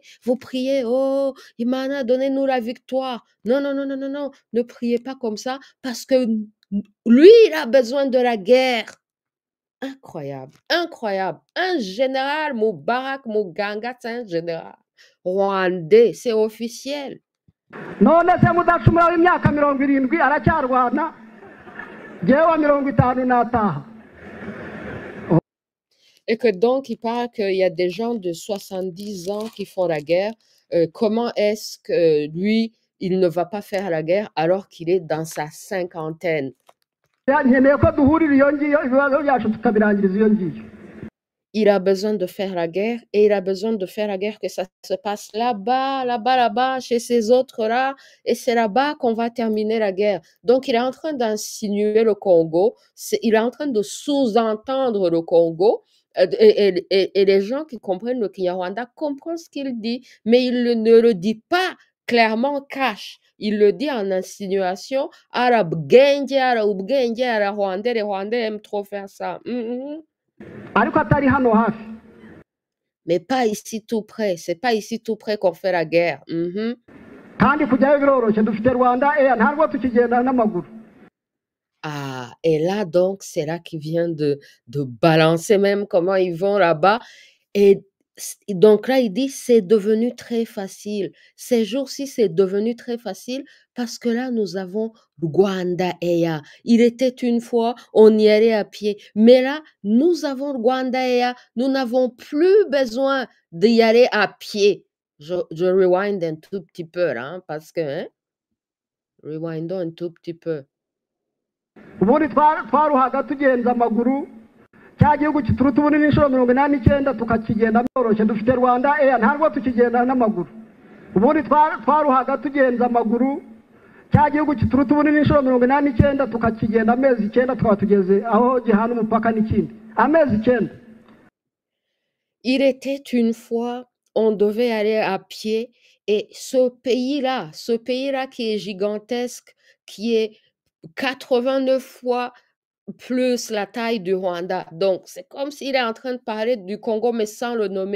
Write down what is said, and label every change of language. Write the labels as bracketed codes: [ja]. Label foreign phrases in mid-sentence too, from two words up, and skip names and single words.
[fr] Vous priez, oh, Imana, donnez-nous la victoire. Non, non, non, non, non, non, ne priez pas comme ça parce que lui, il a besoin de la guerre. Incroyable, incroyable. Un général, Moubarak Muganga, c'est un général rwandais, c'est officiel. [rw] none se mudacumura w'imyaka 70 aracyarwana jewe wa 50 nataha. [fr] Et que donc, il parle qu'il y a des gens de 70 ans qui font la guerre. Comment est-ce que lui, il ne va pas faire la guerre alors qu'il est dans sa cinquantaine? [rw] nkeneye ko duhurira iyo ngiyo ibibazo byacu tukabirangiriza iyo ngiyo. [fr] Il a besoin de faire la guerre et il a besoin de faire la guerre que ça se passe là-bas, là-bas, là-bas, chez ces autres-là. Et c'est là-bas qu'on va terminer la guerre. Donc, il est en train d'insinuer le Congo. Il est en train de sous-entendre le Congo. Et les gens qui comprennent le Kinyarwanda comprennent ce qu'il dit, mais il ne le dit pas clairement cash. Il le dit en insinuation. Arabe Gengue, Arabe Gengue, Arabe Rwandais, les Rwandais aiment trop faire ça. [rw] ariko atari hano hafi. [fr] Mais pas ici tout près. C'est pas ici tout près qu'on fait la guerre. [rw] kandi kujyayo biroroshye dufite Rwanda Air ntabwo tukigenda n'amaguru. [fr] Ah, et là donc, c'est là qu'il vient de balancer même comment ils vont là-bas. Et donc là, il dit, c'est devenu très facile. Ces jours-ci, c'est devenu très facile parce que là, nous avons Rwanda Air. Il était une fois, on y allait à pied. Mais là, nous avons Rwanda Air. Nous n'avons plus besoin d'y aller à pied. Je rewind un tout petit peu là, hein, parce que, hein, rewindons un tout petit peu. [rw] ubundi twaruhaga tugenza amaguru cya gihugu kituruta ubunini inshuro 89 tukakigenda byoroshye dufite Rwanda Air ntabwo tukigenda n'amaguru. ubundi twaruhaga tugenza amaguru cya gihugu kituruta ubunini inshuro 89 tukakigenda amezi 9 tukaba tugeze aho gihana umupaka n'ikindi amezi 9. [fr] Il était une fois, on devait aller à pied et ce pays-là qui est gigantesque, qui est 89 fois plus la taille du Rwanda. Donc, c'est comme s'il est en train de parler du Congo, mais sans le nommer.